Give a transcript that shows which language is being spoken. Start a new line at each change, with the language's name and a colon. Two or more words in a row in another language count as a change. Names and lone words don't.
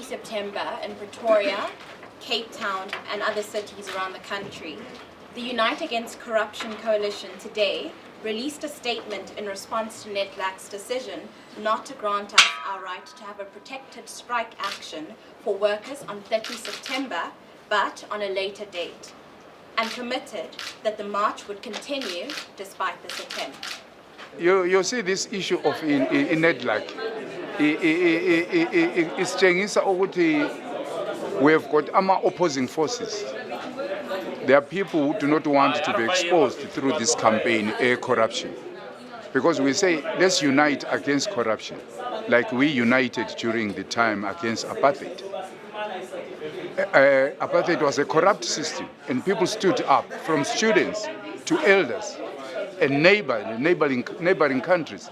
English: September in Pretoria, Cape Town and other cities around the country, the Unite Against Corruption Coalition today released a statement in response to NEDLAC's decision not to grant us our right to have a protected strike action for workers on 30 September, but on a later date, and committed that the march would continue despite this attempt. You see this issue of in NEDLAC,
Zulu: isitshengisa ukuthi
English: we have got our opposing forces. There are people who do not want to be exposed through this campaign, corruption. Because we say, let's unite against corruption, like we united during the time against apartheid. Apartheid was a corrupt system, and people stood up, from students to elders and neighboring countries.